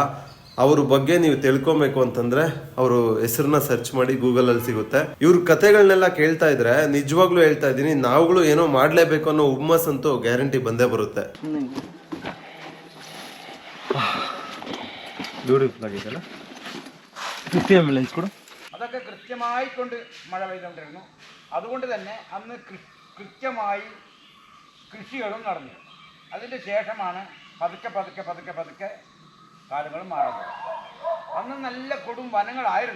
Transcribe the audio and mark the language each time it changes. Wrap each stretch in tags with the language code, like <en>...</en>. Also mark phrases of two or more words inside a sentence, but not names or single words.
<kn>ಅವ್ರ ಬಗ್ಗೆ ನೀವು ತಿಳ್ಕೊಬೇಕು ಅಂತಂದ್ರೆ ಅವರು ಹೆಸರನ್ನ ಸರ್ಚ್ ಮಾಡಿ ಗೂಗಲಲ್ಲಿ ಸಿಗುತ್ತೆ. ಇವ್ರ ಕತೆಗಳನ್ನೆಲ್ಲ ಕೇಳ್ತಾ ಇದ್ರೆ ನಿಜವಾಗ್ಲೂ ಹೇಳ್ತಾ ಇದ್ದೀನಿ, ನಾವುಗಳು ಏನೋ ಮಾಡ್ಲೇಬೇಕು ಅನ್ನೋ ಹುಮ್ಮಸ್ ಅಂತೂ ಗ್ಯಾರಂಟಿ ಬಂದೇ ಬರುತ್ತೆ. ಬ್ಯೂಟಿಫುಲ್ ಆಗಿದೆಲ್ಲ.</kn> <ml>50 ml ലെൻസ് കൂടെ അതൊക്കെ കൃത്യമായി കൊണ്ട് മഴ പെയ്തുകൊണ്ടിരുന്നു. അതുകൊണ്ട് തന്നെ അന്ന് കൃത്യമായി കൃഷികളും നടന്നിരുന്നു. അതിൻ്റെ ശേഷമാണ് പതുക്കെ പതുക്കെ പതുക്കെ പതുക്കെ കാലങ്ങൾ മാറുന്നത്. അന്ന് നല്ല കൊടും വനങ്ങളായിരുന്നു.</ml>